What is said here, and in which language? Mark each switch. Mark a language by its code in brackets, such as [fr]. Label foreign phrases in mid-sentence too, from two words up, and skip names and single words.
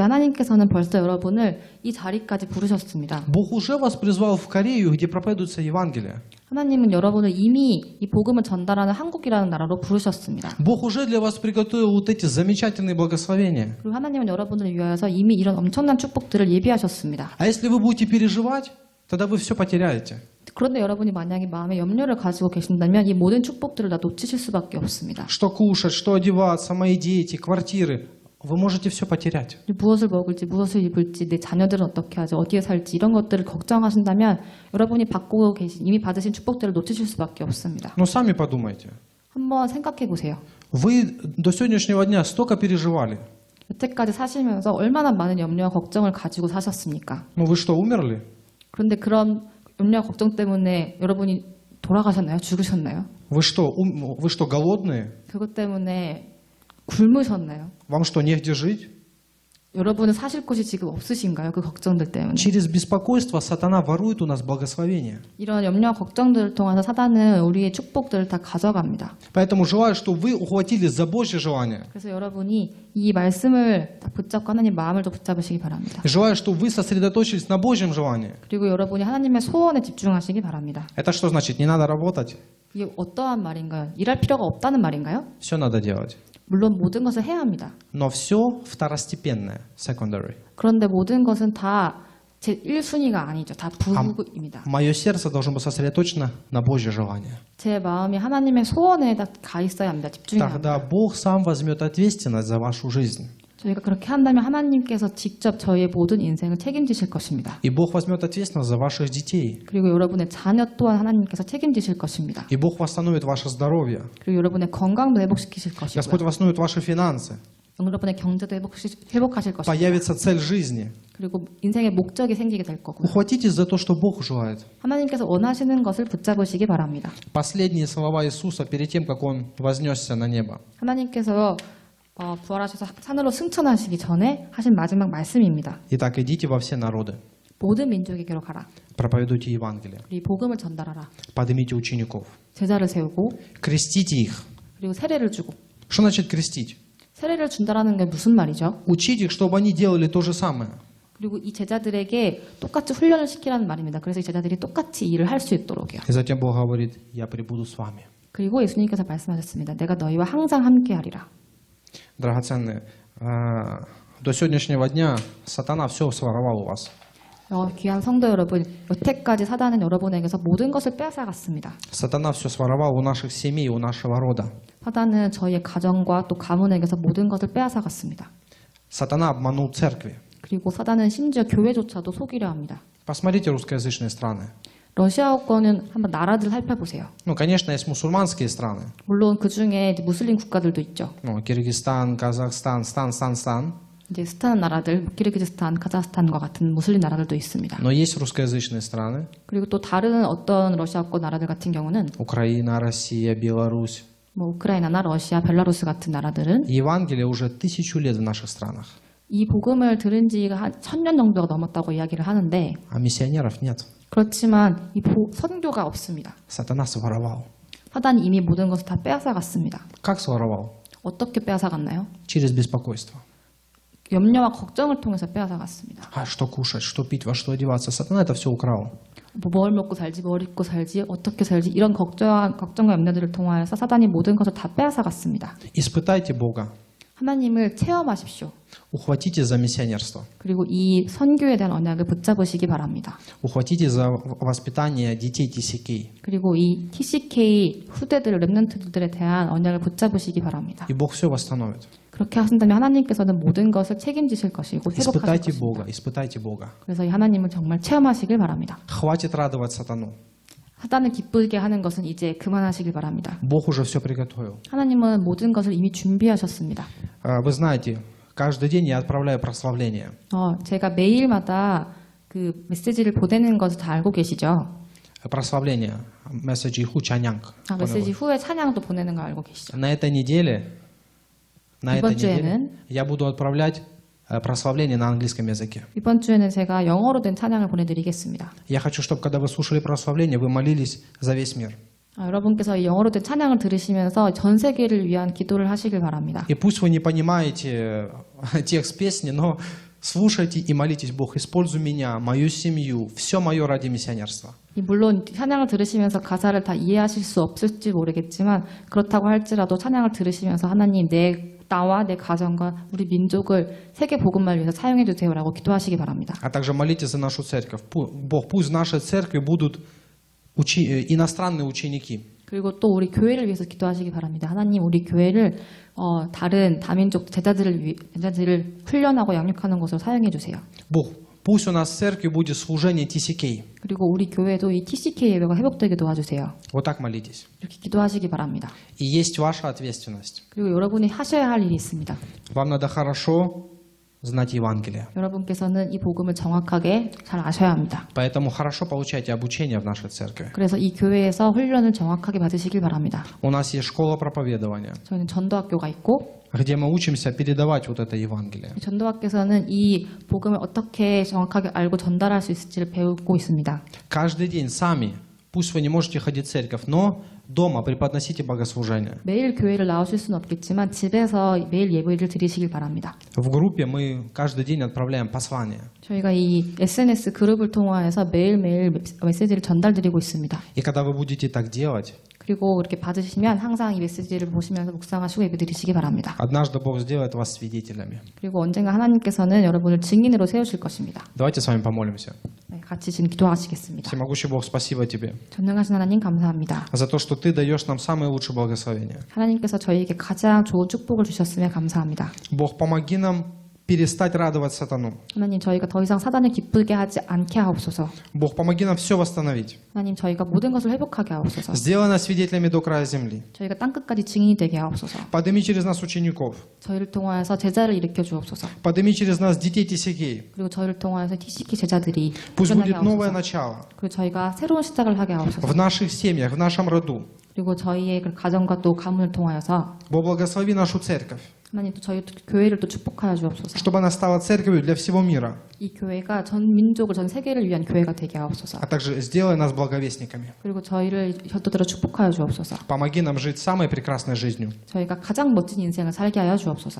[ko] 하나님께서는 벌써 여러분을 이 자리까지 부르셨습니다. [ru] Бог уже вас призвал в Корею, где проповедуется Евангелие. [ko] 하나님은 여러분을 이미 이 복음을 전달하는 한국이라는 나라로 부르셨습니다. [ru] Бог уже для вас приготовил вот эти замечательные благословения. [ko] 그리고 하나님은 여러분을 위하여서 이미 이런 엄청난 축복들을 예비하셨습니다. [ru] А если вы будете переживать, тогда вы все потеряете. [ko] 그런데 여러분이 만약에 마음에 염려를 가지고 계신다면 이 모든 축복들을 다 놓치실 수밖에 없습니다. [ru] Что кушать, что одеваться, мои дети, квартиры. Вы можете все потерять. [ko] 무엇을 먹을지, 무엇을 입을지, 내 자녀들은 어떻게 하지, 어디에 살지 이런 것들을 걱정하신다면 여러분이 받고 계신 이미 받으신 축복들을 놓치실 수밖에 없습니다. [ru] Но сами подумайте. [ko] 한번 생각해 보세요. [ru] Вы до сегодняшнего дня столько переживали. [ko] 여태까지 사시면서 얼마나 많은 염려와 걱정을 가지고 사셨습니까? [ru] Ну вы что, умерли? [ko] 그런데 그런 염려와 걱정 때문에 여러분이 돌아가셨나요? 죽으셨나요? [ru] Вы что, голодные? [ko] 그것 때문에 굶으셨나요? Вам что, негде жить? 여러분은 사실 곳이 지금 없으신가요? 그 걱정들 때문에. [ru] Через беспокойство сатана ворует у нас благословение. [ko] 이런 염려와 걱정들을 통해서 사단은 우리의 축복들을 다 가져갑니다. [ru] Поэтому желаю, чтобы вы ухватились за Божье желание. [ko] 그래서 여러분이 이 말씀을 다 붙잡고 하나님 마음을 더 붙잡으시기 바랍니다. [ru] Желаю, чтобы вы сосредоточились на Божьем желании. [ko] 그리고 여러분이 하나님의 소원에 집중하시기 바랍니다. [ru] Это что значит? Не надо работать? [ko] 이게 어떠한 말인가요? 일할 필요가 없다는 말인가요? [ru] Все надо делать. [ko] 물론 모든 것을 해야 합니다. [ru] Но все второстепенное, secondary. [ko] 그런데 모든 것은 다 제 1순위가 아니죠. 다 부입니다. Мое сердце должно быть сосредоточено на Божье желание. 제 마음이 하나님의 소원에 가 있어야 합니다. 집중해야 [ru] Тогда [ko] 합니다. [ru] Бог сам возьмет ответственность за вашу жизнь. [ko] 저희가 그렇게 한다면 하나님께서 직접 저희의 모든 인생을 책임지실 것입니다. [ru] И Бог возьмет ответственность за ваших детей. [ko] 그리고 여러분의 자녀 또한 하나님께서 책임지실 것입니다. [ru] И Бог восстановит ваше здоровье. [ko] 그리고 여러분의 건강도 회복시키실 것이고요. [ru] Господь восстановит ваши финансы. [ko] 여러분의 경제도 회복하실 것이고 [ru] Появится цель жизни. [ko] 그리고 인생의 목적이 생기게 될 거고요. [ru] Ухватитесь за то, что Бог желает. [ko] 하나님께서 원하시는 것을 붙잡으시기 바랍니다. [ru] Последние слова Иисуса перед тем, как Он вознесся на небо. [ko] 하나님께서 부활하셔서 산으로 승천하시기 전에 하신 마지막 말씀입니다. [ru] Итак, идите во все народы. [ko] 모든 민족에게로 가라. [ru] Проповедуйте Евангелие. [ko] 이 복음을 전달하라. [ru] Поднимите учеников. [ko] 제자를 세우고 [ru] Крестите их. [ko] 그리고 세례를 주고. [ru] Что значит крестить? [ko] 세례를 준다라는 게 무슨 말이죠? [ru] Учить их, чтобы они делали то же самое. [ko] 그리고 이 제자들에게 똑같이 훈련을 시키라는 말입니다. 그래서 이 제자들이 똑같이 일을 할 수 있도록요. [ru] И затем Бог говорит, я пребуду с вами. [ko] 그리고 예수님께서 말씀하셨습니다. 내가 너희와 항상 함께하리라. [ru] Драгоценные, до сегодняшнего дня сатана все своровал у вас. [ko] 귀한 성도 여러분, 여태까지 사단은 여러분에게서 모든 것을 빼앗아갔습니다. [ru] Сатана все своровал у наших семей, у нашего рода. [ko] 사단은 저희의 가정과 또 가문에게서 모든 것을 빼앗아갔습니다. [ru] Сатана обманул церкви. [ko] 그리고 사단은 심지어 교회조차도 속이려 합니다. [ru] Посмотрите русскоязычные страны. [ko] 러시아어권은 한번 나라들 살펴보세요. [ru] Ну, конечно, есть мусульманские страны. [ko] 물론 그 중에 무슬림 국가들도 있죠. [ru] Ну, Киргизстан, Казахстан, Стан. [ko] 이제 스탄 나라들, 키르기즈스탄, 카자흐스탄과 같은 무슬림 나라들도 있습니다. [ru] Но есть русскоязычные страны. [ko] 그리고 또 다른 어떤 러시아권 나라들 같은 경우는 [ru] Украина, Россия, Беларусь. [ko] 뭐 우크라이나나 러시아, 벨라루스 같은 나라들은 [ru] Евангелие уже 1000 лет в наших странах. [ko] 이 복음을 들은 지가 한 1000년 정도가 넘었다고 이야기를 하는데 [ru] А миссионеров нет. [ko] 그렇지만 이 선교가 없습니다. [ru] Сатана своровал. [ko] 사단이 이미 모든 것을 다 빼앗아갔습니다. [ru] Как своровал? [ko] 어떻게 빼앗아갔나요? [ru] Через беспокойство. [ko] 염려와 걱정을 통해서 빼앗아갔습니다. [ru] А что кушать, что пить, во что одеваться? Сатана это все украл. [ko] 뭘 먹고 살지, 뭘 입고 살지, 어떻게 살지 이런 걱정과 염려들을 통하여서 사단이 모든 것을 다 빼앗아갔습니다. [ru] Испытайте Бога. [ko] 하나님을 체험하십시오. [ru] Ухватите за миссионерство. [ko] 그리고 이 선교에 대한 언약을 붙잡으시기 바랍니다. [ru] Ухватите за воспитание детей TCK. [ko] 그리고 이 TCK 후대들, 랩런트들에 대한 언약을 붙잡으시기 바랍니다. [ru] И Бог все восстановит. [ko] 그렇게 하신다면 하나님께서는 모든 것을 책임지실 것이고 회복하실 [ru] Испытайте [ko] 것입니다. [ru] Бога, испытайте Бога. [ko] 그래서 이 하나님을 정말 체험하시길 바랍니다. [ru] Хватит радовать сатану. [ko] 사단을 기쁘게 하는 것은 이제 그만하시길 바랍니다. [ru] Бог уже все приготовил. [ko] 하나님은 모든 것을 이미 준비하셨습니다. [ru] Вы знаете, каждый день я отправляю прославление. [ko] 제가 매일마다 그 메시지를 보내는 것을 다 알고 계시죠? Прославление. 메시지 후 찬양. 메시지 후에 찬양도 보내는 거 알고 계시죠? [ru] На этой неделе [ko] 이번 주에는 [ru] я буду отправлять прославление на английском языке. [ko] 이번 주에는 제가 영어로 된 찬양을 보내드리겠습니다. [ru] Я хочу, чтобы когда вы слушали прославление, вы молились за весь мир. [ko] 여러분께서 이 영어로 된 찬양을 들으시면서 전 세계를 위한 기도를 하시길 바랍니다. [ru] И пусть вы не понимаете текст песни, но слушайте и молитесь: Бог, используй меня, мою семью, все мое ради миссионерства. [ko] 물론 찬양을 들으시면서 가사를 다 이해하실 수 없을지 모르겠지만 그렇다고 할지라도 찬양을 들으시면서 하나님 나와 내 가정과 우리 민족을 세계 복음을 위해서 사용해 주세요라고 기도하시기 바랍니다. [ru] А также молитесь за нашу церковь. Бог, пусть в нашей церкви будут иностранные ученики. [ko] 그리고 또 우리 교회를 위해서 기도하시기 바랍니다. 하나님 우리 교회를 다른 다민족 제자들을 훈련하고 양육하는 것으로 사용해 주세요. [ru] Бог, пусть у нас в церкви будет служение TCK. [ko] 그리고 우리 교회도 이 TCK 예배가 회복되게 도와주세요. [ru] Вот так молитесь. [ko] 이렇게 기도하시기 바랍니다. [ru] И есть ваша ответственность. [ko] 그리고 여러분이 하셔야 할 일이 있습니다. [ru] Вам надо хорошо знать Евангелие. [ko] 여러분께서는 이 복음을 정확하게 잘 아셔야 합니다. [ru] Поэтому хорошо получайте обучение в нашей церкви. [ko] 그래서 이 교회에서 훈련을 정확하게 받으시길 바랍니다. [ru] У нас есть школа проповедования, [ko] 저희는 전도학교가 있고 [ru] где мы учимся передавать вот это Евангелие. [ko] 전도학교에서는 이 복음을 어떻게 정확하게 알고 전달할 수 있을지를 배우고 있습니다. [ru] Каждый день сами, пусть вы не можете ходить в церковь, но дома преподносите богослужение. [ko] 매일 교회를 나오실 수는 없겠지만 집에서 매일 예배를 드리시길 바랍니다. [ru] В группе мы каждый день отправляем послание. [ko] 저희가 이 SNS 그룹을 통해서 매일매일 메시지를 전달드리고 있습니다. [ru] И когда вы будете так делать, [ko] 그리고 이렇게 받으시면 항상 이 메시지를 보시면서 묵상하시고 예배 드리시기 바랍니다. [ru] однажды Бог сделает вас свидетелями. [ko] 그리고 언젠가 하나님께서는 여러분을 증인으로 세우실 것입니다. [ru] Давайте с вами помолимся. [ko] 네, 같이 지금 기도하시겠습니다. [ru] Всемогущий Бог, спасибо Тебе [ko] 전능하신 하나님 감사합니다. [ru] за то, что Ты даешь нам самые лучшие благословения. [ko] 하나님께서 저희에게 가장 좋은 축복을 주셨음에 감사합니다. [ru] Бог, помоги нам перестать радовать сатану. [ko] 하나님 저희가 더 이상 사단을 기쁘게 하지 않게 하옵소서. [ru] Бог, помоги нам все восстановить. [ko] 하나님 저희가 모든 것을 회복하게 하옵소서. [ru] Сделай нас свидетелями до края земли. [ko] 저희가 땅끝까지 증인이 되게 하옵소서. [ru] Подними через нас учеников. [ko] 저희를 통하여서 제자를 일으켜 주옵소서. [ru] Подними через нас детей TCK. [ko] 그리고 저희를 통하여서 TCK 제자들이 [ru] Пусть [ko] 일어나게 [ru] будет новое [ko] 하옵소서. [ru] начало [ko] 그리고 저희가 새로운 시작을 하게 하옵소서. [ru] в наших семьях, в нашем роду. [ko] 그리고 저희의 그 가정과 또 가문을 통하여서 [ru] Бог, благослови нашу церковь, [ko] 하나님 또 저희 교회를 또 축복하여 주옵소서. [ru] чтобы она стала церковью для всего мира, [ko] 이 교회가 전 민족을 전 세계를 위한 교회가 되게 하옵소서. [ru] а также сделай нас благовестниками. [ko] 그리고 저희를 현도대로 축복하여 주옵소서. [ru] Помоги нам жить самой прекрасной жизнью. [ko] 저희가 가장 멋진 인생을 살게 하여 주옵소서.